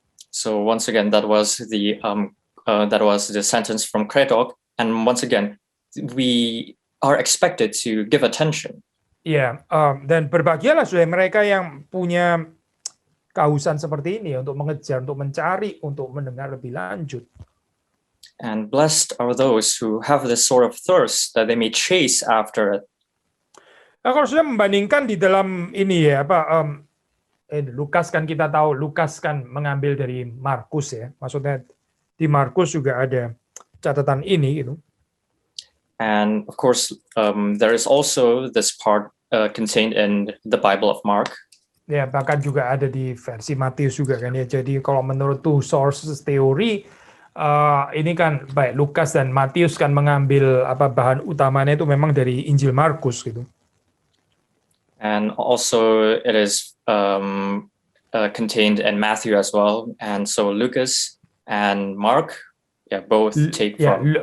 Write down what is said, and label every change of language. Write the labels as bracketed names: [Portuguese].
[English] So once again, that was the sentence from Craddock, and once again, we are expected to give attention. [Indonesian] Ya, dan berbahagialah saudara mereka yang punya kehausan seperti ini untuk mengejar, untuk mencari, untuk mendengar lebih lanjut. [English] And blessed are those who have this sort of thirst that they may chase after it. [Indonesian] Nah, kalau sudah membandingkan di dalam ini ya Lukas kan kita tahu Lukas kan mengambil dari Markus ya, maksudnya di Markus juga ada catatan ini gitu. [English] And of course, there is also this part contained in the Bible of Mark. [Indonesian] Ya, bahkan juga ada di versi Matius juga kan ya. Jadi kalau menurut [English] two sources [Indonesian] teori ini kan baik Lukas dan Matius kan mengambil bahan utamanya itu memang dari Injil Markus gitu. [English] And also it is contained in Matthew as well. And so Lucas and Mark, both take from